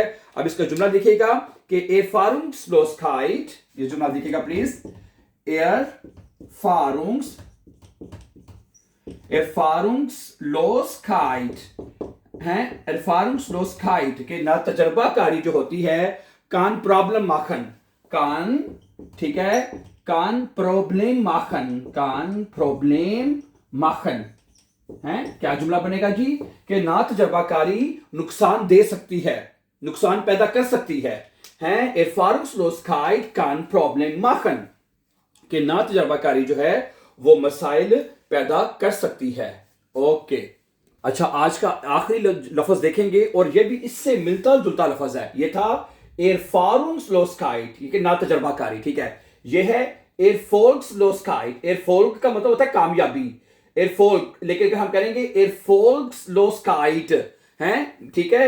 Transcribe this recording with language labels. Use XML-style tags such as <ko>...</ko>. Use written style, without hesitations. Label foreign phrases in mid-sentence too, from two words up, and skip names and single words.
<ur>اب اس کا جملہ دیکھیے گا کہ Erfahrungslosigkeit، یہ جملہ دیکھیے گا پلیز، Erfahrungslosigkeit ہے، Erfahrungslosigkeit کے نا تجربہ کاری جو ہوتی ہے,</ur> <de>kann Problem machen,</de> <ur>kann، ٹھیک ہے,</ur> <de>kann Problem machen, kann Problem machen</de> <ur>ہے، کیا جملہ بنے گا جی? کہ نا تجربہ کاری نقصان دے سکتی ہے، نقصان پیدا کر سکتی ہے?</ur> <de>Erfahrungslosigkeit kann Problem machen,</de> <ur>کہ نا تجربہ کاری جو ہے وہ مسائل پیدا کر سکتی ہے، اوکے. اچھا آج کا آخری لفظ دیکھیں گے اور یہ بھی اس سے ملتا جلتا لفظ ہے، یہ تھا Erfahrungslosigkeit، یہ نا تجربہ کاری، ٹھیک ہے. ये है Erfolgslosigkeit, Erfolg का मतलब होता है कामयाबी, Erfolg, लेकिन हम करेंगे Erfolgslosigkeit है, ठीक है।</ur>